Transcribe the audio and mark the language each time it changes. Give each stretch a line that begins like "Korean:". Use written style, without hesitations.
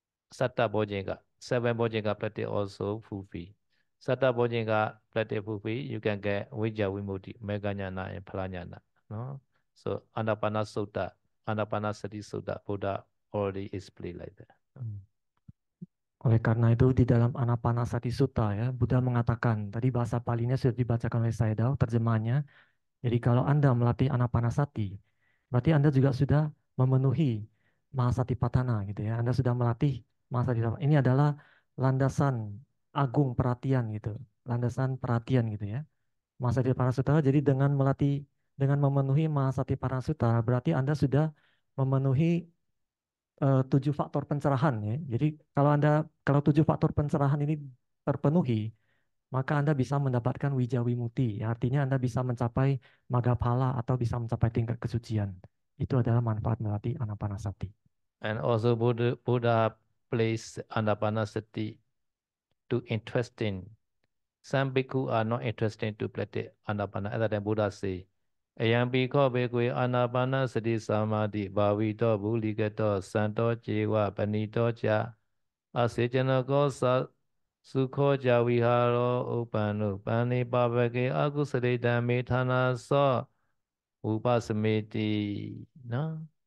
English: Satta Bojinga, seven Bojinga practice also fulfill. Satta Bojinga practice fulfill, you can get Vijja Vimutti, Meganyana and Phalanyana. No? So Anapana Sutta, Anapana Sati Sutta, Buddha already explained like that.
Indonesian: Oleh karena itu di dalam Anapanasati Sutta ya, Buddha mengatakan, tadi bahasa Palinya sudah dibacakan oleh saya Dao, terjemahannya. Jadi kalau Anda melatih Anapanasati, berarti Anda juga sudah memenuhi Mahasatipatthana gitu ya. Anda sudah melatih Mahasatipatthana. Ini adalah landasan agung perhatian gitu. Landasan perhatian gitu ya. Mahasatipatthana Sutta, jadi dengan melatih, dengan memenuhi Mahasatipatthana Sutta, berarti Anda sudah memenuhi 7 faktor pencerahan ya. Jadi kalau 7 faktor pencerahan ini terpenuhi, maka Anda bisa mendapatkan wijawimuti. Ya, artinya Anda bisa mencapai magaphala atau bisa mencapai tingkat kesucian. Itu adalah manfaat melatih anapanasati.
English: And also Buddha placed Anapanasati to interesting. Some bhikkhu are not interested to practice Anapana. At that time Buddha say,
Pali: Ayam bhikkhu bhikkhu Anapana sati samadhi bhavito bhuligato santo jewa panito cha asejanako sa sukho ja viharo upano pani pavake akusale dhamme thana so upasameti. No?